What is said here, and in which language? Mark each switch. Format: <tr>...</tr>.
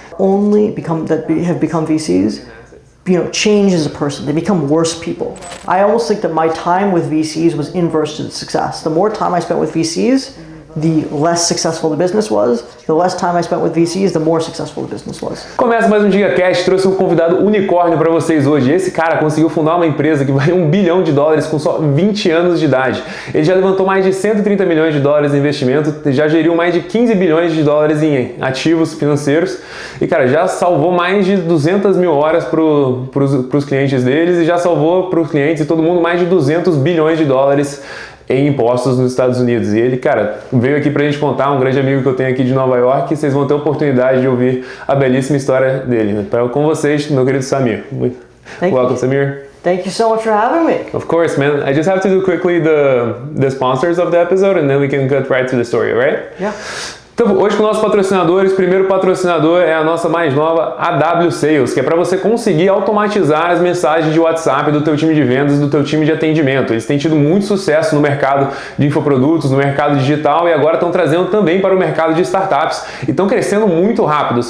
<en>Only have become VCs, change as a person. They become worse people. I almost think that my time with VCs was inverse to the success. The more time I spent with VCs, the less successful the business was. The less time I spent with VCs, the more successful the business was.</en> <pt>Começa mais um GigaCast, trouxe um convidado unicórnio para vocês hoje. Esse cara conseguiu fundar uma empresa que vale $1 bilhão com só 20 anos de idade. Ele já levantou mais de $130 milhões em investimento, já geriu mais de $15 bilhões em ativos financeiros e, cara, já salvou mais de 200 mil horas para os clientes deles e já salvou para os clientes e todo mundo mais de $200 bilhões em impostos nos Estados Unidos. E ele, cara, veio aqui pra gente contar, um grande amigo que eu tenho aqui de Nova York, e vocês vão ter a oportunidade de ouvir a belíssima história dele. Com vocês, meu querido Samir.</pt> <en>Welcome, Samir. Thank you so much for having me. Of course, man. I just have to do quickly the sponsors of the episode, and then we can get right to the story, right? Yeah.</en> <pt>Então, hoje com nossos patrocinadores, o primeiro patrocinador é a nossa mais nova AW Sales, que é para você conseguir automatizar as mensagens de WhatsApp do teu time de vendas, do teu time de atendimento. Eles têm tido muito sucesso no mercado de infoprodutos, no mercado digital e agora estão trazendo também para o mercado de startups e estão crescendo muito rápido.</pt>